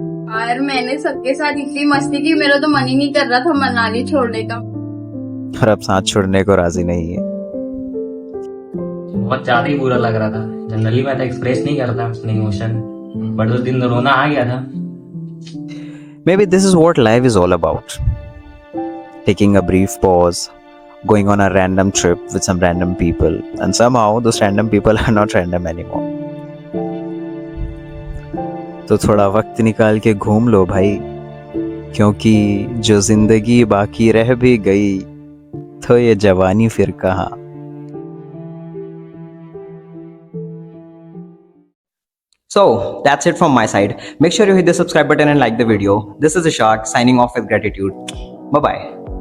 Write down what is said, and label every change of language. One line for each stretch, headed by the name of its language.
Hindi: यार मैंने सबके साथ इतनी मस्ती की, मेरा तो मन ही नहीं कर रहा था मनाली छोड़ने का। और अब साथ छोड़ने को राजी नहीं है। बहुत ज्यादा ही बुरा लग रहा था। जनरली मैं तो एक्सप्रेस नहीं करता अपने इमोशन, बट उस दिन रोना आ गया था।
English: Maybe this is what life is all about. Taking a brief pause, going on a random trip with some random people, and somehow those random people are not random anymore.
Hindi: तो थोड़ा वक्त निकाल के घूम लो भाई, क्योंकि जो जिंदगी बाकी रह भी गई तो ये जवानी फिर कहाँ।
English: So that's it from my side. Make sure you hit the subscribe button and like the video. This is Ishaq signing off with gratitude. Bye bye.